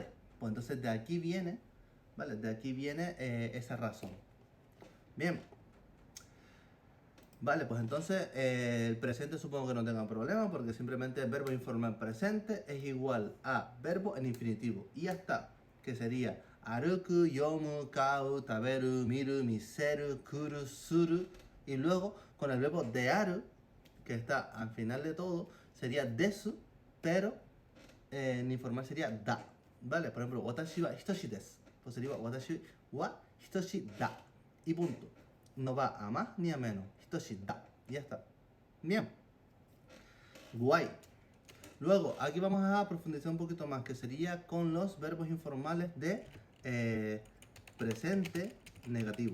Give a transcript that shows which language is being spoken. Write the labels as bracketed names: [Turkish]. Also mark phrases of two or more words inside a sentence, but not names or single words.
[Spanish] Pues entonces de aquí viene, ¿vale? De aquí viene esa razón. Bien. Vale, pues entonces el presente supongo que no tenga problema porque simplemente el verbo informal presente es igual a verbo en infinitivo. Y ya está, que sería [Japanese] 歩く、読む、買う、食べる、見る、見せる、来る、する. [Spanish] Y luego con el verbo dearu, que está al final de todo, sería desu, pero en informal sería da. Vale, por ejemplo, [Japanese] 私はひとしです. [Spanish] Pues sería [Japanese] 私はひとしだ. [Spanish] Y punto. No va a más ni a menos. [Japanese] ひとしだ. [Spanish] Y ya está. Bien. Guay. Luego, aquí vamos a profundizar un poquito más, que sería con los verbos informales de presente negativo.